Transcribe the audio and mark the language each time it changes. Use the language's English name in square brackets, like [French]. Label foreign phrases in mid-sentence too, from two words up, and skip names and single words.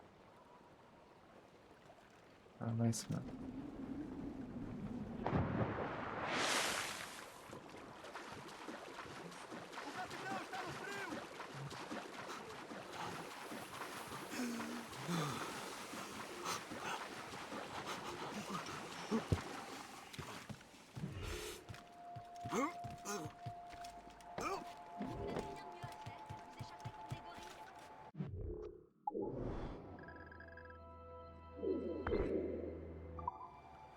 [Portuguese] Ah, vai isso não. O capitão está no frio! [French] Vous n'avez rien de mieux à faire que vous échapper comme des gorilles.